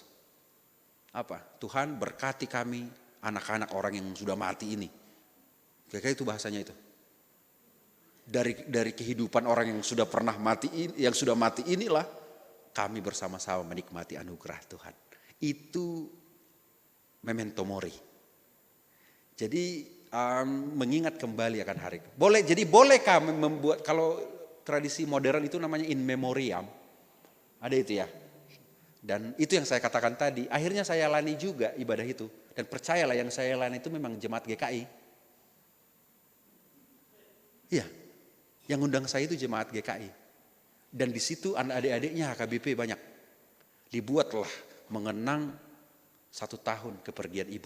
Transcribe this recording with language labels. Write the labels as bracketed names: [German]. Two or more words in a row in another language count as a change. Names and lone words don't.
[Indonesian] Apa? Tuhan berkati kami, anak-anak orang yang sudah mati ini. Kira-kira itu bahasanya itu. Dari kehidupan orang yang sudah pernah mati, yang sudah mati inilah kami bersama-sama menikmati anugerah Tuhan. Itu [Latin] memento mori. [Indonesian] Jadi mengingat kembali akan hari. Bolehkah membuat, kalau tradisi modern itu namanya [Latin] in memoriam. [Indonesian] Ada itu ya. Dan itu yang saya katakan tadi, akhirnya saya layani juga ibadah itu. Dan percayalah yang saya layani itu memang jemaat GKI. Iya, yang undang saya itu jemaat GKI. Dan di situ adik-adiknya HKBP banyak. Dibuatlah mengenang 1 tahun kepergian ibu.